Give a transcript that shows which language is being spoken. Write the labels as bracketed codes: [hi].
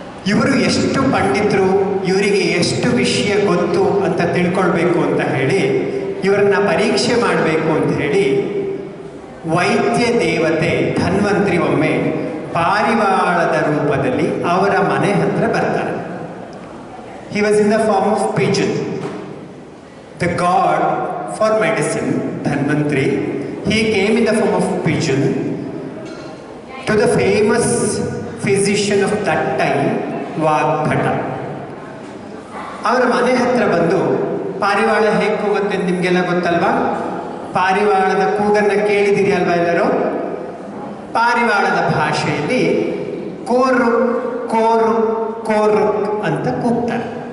[kn] ಇವರು ಎಷ್ಟು ಪಂಡಿತರು, ಇವರಿಗೆ ಎಷ್ಟು ವಿಷಯ ಗೊತ್ತು ಅಂತ ತಿಳ್ಕೊಳ್ಬೇಕು ಅಂತ ಹೇಳಿ ಇವರನ್ನ ಪರೀಕ್ಷೆ ಮಾಡಬೇಕು ಅಂತ ಹೇಳಿ ವೈದ್ಯ ದೇವತೆ ಧನ್ವಂತ್ರಿ ಒಮ್ಮೆ ಪಾರಿವಾಳದ ರೂಪದಲ್ಲಿ ಅವರ ಮನೆ ಹತ್ರ ಬರ್ತಾರೆ. [en] He was in the form of pigeon. The god for medicine, Dhanvantri, he came in the form of pigeon to the famous physician of that time, Vagbhata. [kn] ಅವರ ಮನೆ ಹತ್ರ ಬಂದು, ಪಾರಿವಾಳ ಹೇಗೆ ಕೂಗುತ್ತೆ ನಿಮಗೆಲ್ಲ ಗೊತ್ತಲ್ವಾ? ಪಾರಿವಾಳದ ಕೂಗನ್ನು ಕೇಳಿದಿರಿ ಅಲ್ವಾ ಎಲ್ಲರೂ? ಪಾರಿವಾಳದ ಭಾಷೆಯಲ್ಲಿ ಕೋರು ಕೋರು ಕೋರು ಅಂತ ಕೂಗ್ತಾರೆ.